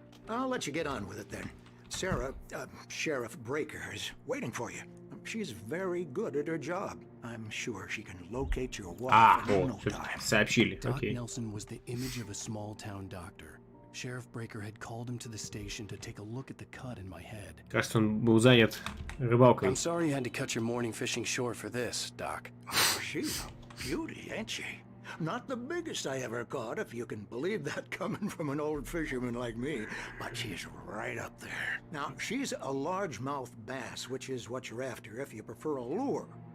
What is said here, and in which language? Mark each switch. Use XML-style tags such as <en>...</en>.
<en>I'll let you get on with it then. Sarah, Sheriff Breaker, is waiting for you. She's very good at her job. I'm sure she can locate your wife in no time.</en> <ru>Сообщили,</ru> <en>Doc</en> <ru>окей.</ru> <en>Nelson was the image of a small-town doctor. Sheriff Breaker had called him to the station to take a look at the cut in my head.</en> <ru>Кажется, он был занят рыбалкой.</ru> <en>I'm sorry you had to cut your morning fishing short for this, Doc. Oh, she's a beauty, ain't she? Not the biggest I ever caught, if you can believe that coming from an old fisherman like me, but she's right up there. Now, she's a largemouth bass, which is what you're after if you prefer a lure.</en>